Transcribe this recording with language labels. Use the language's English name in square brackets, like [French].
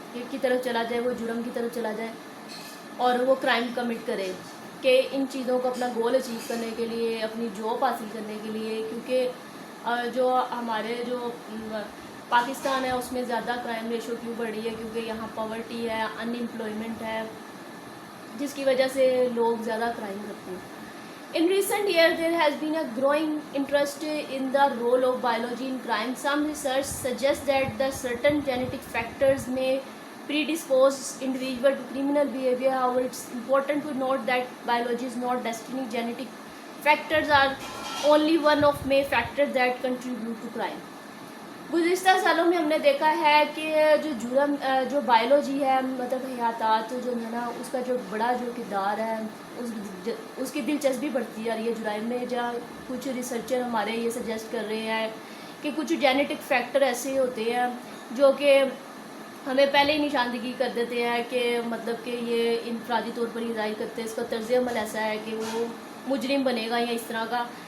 [Urdu] کی طرف چلا جائے, وہ جرم کی طرف چلا جائے اور وہ کرائم کمٹ کرے کہ ان چیزوں کو اپنا گول اچیو کرنے کے لیے, اپنی جاب حاصل کرنے کے لیے. کیونکہ جو ہمارے جو پاکستان ہے اس میں زیادہ کرائم ریشو کیوں بڑھ رہی ہے, کیونکہ یہاں پاورٹی ہے, ان امپلائمنٹ ہے, جس کی وجہ سے لوگ زیادہ کرائم کرتے ہیں. [English] In recent years, there has been a growing interest in the role of biology in crime. Some research suggests that the certain genetic factors may predispose individual to criminal behavior. However, it's important to note that biology is not destiny. Genetic factors are only one of many factors that contribute to crime. [Urdu] گزشتہ سالوں میں ہم نے دیکھا ہے کہ جو جرم جو بائیولوجی ہے مطلب حیاتات جو ہے نا اس کا جو بڑا جو کردار ہے اس کی دلچسپی بڑھتی جا رہی ہے جرائم میں. جہاں کچھ ریسرچر ہمارے یہ سجیسٹ کر رہے ہیں کہ کچھ جینیٹک فیکٹر ایسے ہوتے ہیں جو کہ ہمیں پہلے ہی نشاندہی کر دیتے ہیں کہ مطلب کہ یہ انفرادی طور پر ہی ظاہر کرتے ہیں اس کا طرز عمل ایسا ہے کہ وہ مجرم بنے گا یا اس طرح کا.